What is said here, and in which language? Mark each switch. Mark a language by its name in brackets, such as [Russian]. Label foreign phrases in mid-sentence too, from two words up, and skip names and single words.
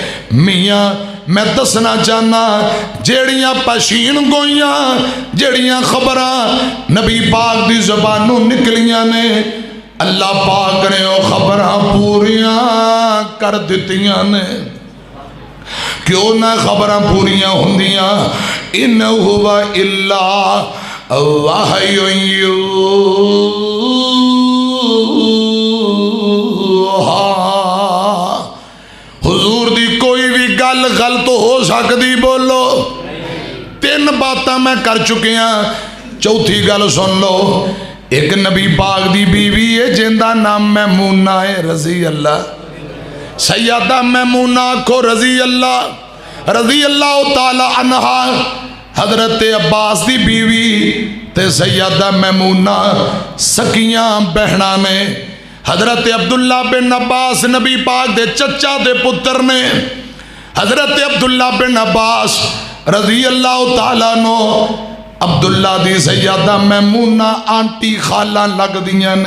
[Punjabi] میاں میں دسنا چاہنا جیڑیاں پیشین گوئیاں، جیڑیاں خبراں نبی پاک دی زبانوں نکلیاں نے، اللہ پاک نے او خبراں پوریاں کر دتیاں نے. کیوں نہ خبراں پوریاں ہوندیاں. [Arabic] إن هو إلا وحي يوحى. [Punjabi] حضور دی کوئی وی گل غلط ہو سکدی، بولو. تین باتاں میں کر چکیا، چوتھی گل سن لو. اک نبی پاک دی بیوی ہے جندا ناں میمونہ ہے رضی اللہ، سیدہ میمونہ آکھو [Arabic] رضي الله تعالى عنها. [Punjabi] حضرت عباس دی بیوی تے سیدہ میمونہ سکیاں بہناں نے. حضرت عبداللہ بن عباس نبی پاک دے چاچے دے پتر نے. حضرت عبداللہ بن عباس [Arabic] رضي الله تعالى [Punjabi] نوں عبداللہ دی سیدہ میمونہ آنٹی خالہ لگدیاں نے.